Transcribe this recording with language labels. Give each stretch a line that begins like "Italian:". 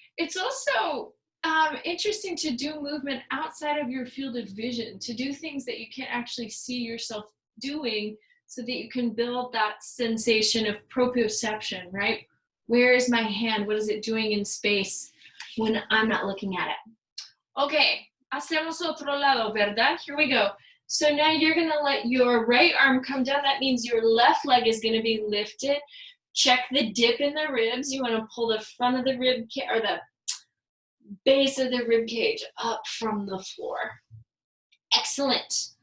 English: It's also interesting to do movement outside of your field of vision, to do things that you can't actually see yourself doing, so that you can build that sensation of proprioception, right? Where is my hand? What is it doing in space when I'm not looking at it?
Spanish: Okay, hacemos otro lado, ¿verdad?
English: Here we go. So now you're gonna let your right arm come down. That means your left leg is gonna be lifted. Check the dip in the ribs. You wanna pull the front of the rib or the base of the rib cage up from the floor. Excellent.